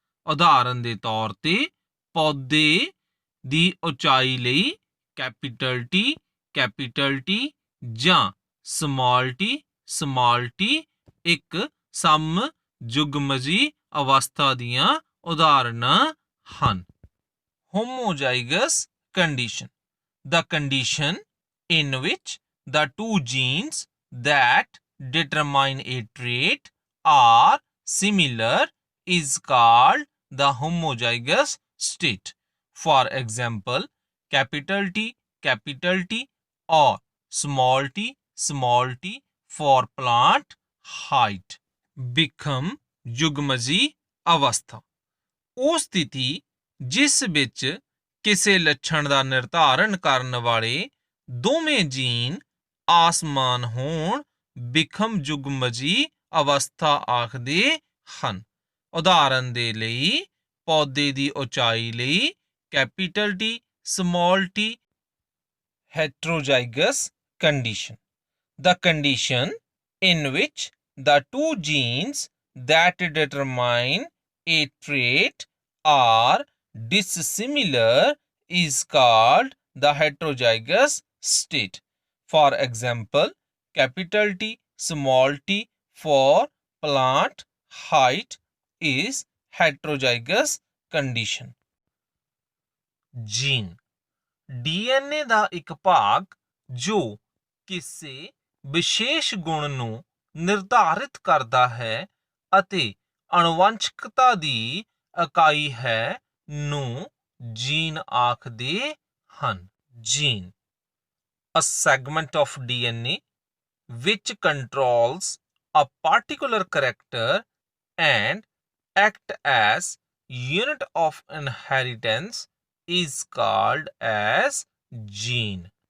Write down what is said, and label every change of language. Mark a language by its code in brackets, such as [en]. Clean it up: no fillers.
[pa] ਉਦਾਹਰਨ ਦੇ ਤੌਰ ਤੇ ਪੌਦੇ ਦੀ ਉਚਾਈ ਲਈ ਕੈਪੀਟਲ ਟੀ ਜਾਂ ਸਮਾਲ ਟੀ ਇੱਕ ਸਮਯੁਗਮਜੀ ਅਵਸਥਾ ਦੀਆਂ ਉਦਾਹਰਨਾਂ ਹਨ। [en] Homozygous condition. The condition in which the two genes that determine a trait are similar is called the homozygous state. For example, capital T or small t for plant height. [pa] ਵਿਖਮ ਯੁਗਮਜੀ ਅਵਸਥਾ ਉਹ ਸਥਿਤੀ ਜਿਸ ਵਿੱਚ ਕਿਸੇ ਲੱਛਣ ਦਾ ਨਿਰਧਾਰਨ ਕਰਨ ਵਾਲੇ ਦੋਵੇਂ ਜੀਨ ਆਸਮਾਨ ਹੋਣ ਵਿਖਮ ਯੁਗਮਜੀ ਅਵਸਥਾ ਆਖਦੇ ਹਨ। ਉਦਾਹਰਨ ਦੇ ਲਈ ਪੌਦੇ ਦੀ ਉਚਾਈ ਲਈ capital T small T. [en] heterozygous condition. The condition in which the two genes that determine a trait are dissimilar is called the heterozygous state. For example, capital T small t for plant height is heterozygous condition. [pa] Gene DNA ਦਾ ਇੱਕ ਭਾਗ ਜੋ ਕਿਸੇ ਵਿਸ਼ੇਸ਼ ਗੁਣ ਨੂੰ ਨਿਰਧਾਰਿਤ ਕਰਦਾ ਹੈ ਅਤੇ ਅਣੁਵੰਸ਼ਿਕਤਾ ਦੀ ਇਕਾਈ ਹੈ ਨੂੰ ਜੀਨ ਆਖਦੇ ਹਨ। [en] Gene, a segment of DNA which controls a particular character and act as unit of inheritance is called as gene.